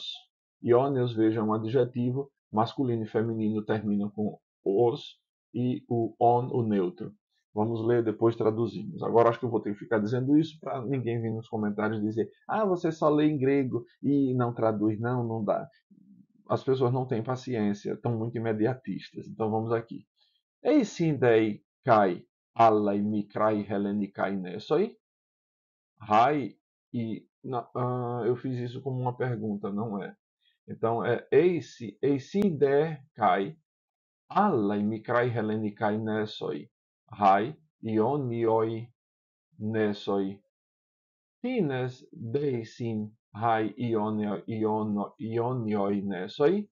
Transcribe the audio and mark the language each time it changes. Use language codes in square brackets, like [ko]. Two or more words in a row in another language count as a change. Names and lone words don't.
[pt] Ionios, veja, é um adjetivo masculino e feminino, termina com os e o on, o neutro. Vamos ler, depois traduzimos. Agora acho que eu vou ter que ficar dizendo isso para ninguém vir nos comentários dizer: ah, você só lê em grego e não traduz. Não, não dá. As pessoas não têm paciência, estão muito imediatistas. Então vamos aqui. [el] Εἰσὶν δὲ καὶ ἄλλαι μικραὶ ἑλληνικαὶ νῆσοι? [pt] Hai e eu fiz isso como uma pergunta, não é? Então é [el] εἰσὶν δὲ καὶ ἄλλαι μικραὶ ἑλληνικαὶ νῆσοι? Αἱ Ἰόνιοι νῆσοι. Τίνες δ' εἰσὶν αἱ Ἰόνιοι νῆσοι?